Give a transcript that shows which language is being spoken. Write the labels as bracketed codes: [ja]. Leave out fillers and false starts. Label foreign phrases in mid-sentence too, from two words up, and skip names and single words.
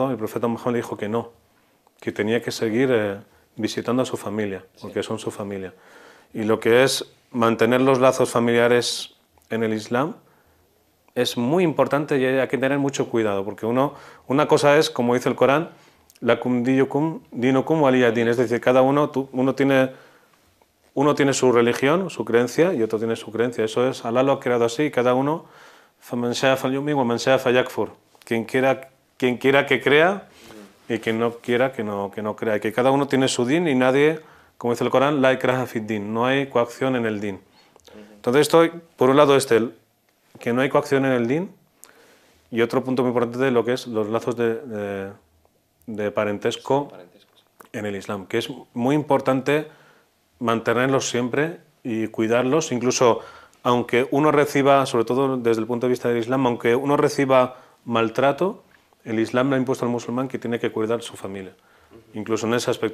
[es] Y el profeta Muhammad le dijo que no, que tenía que seguir visitando a su familia, porque son su familia. Y lo que es mantener los lazos familiares en el Islam es muy importante y hay que tener mucho cuidado, porque una cosa es, como dice el Corán, [ar] لكم دينكم ولي دين, [es] es decir, cada uno tiene su religión, su creencia, y otro tiene su creencia. Eso es, Alá lo ha creado así, y cada uno, [ar] فمن شاء فليؤمن ومن شاء فليكفر. [es] Quien quiera que crea y quien no quiera que no crea. Y que cada uno tiene su din y nadie, como dice el Corán, [ar] لا إكراه في الدين, [es] no hay coacción en el din. Entonces esto, por un lado, que no hay coacción en el din, y otro punto muy importante de lo que es los lazos de parentesco en el Islam, que es muy importante mantenerlos siempre y cuidarlos, incluso aunque uno reciba, sobre todo desde el punto de vista del Islam, aunque uno reciba maltrato, el Islam le ha impuesto al musulmán que tiene que cuidar su familia, incluso en ese aspecto.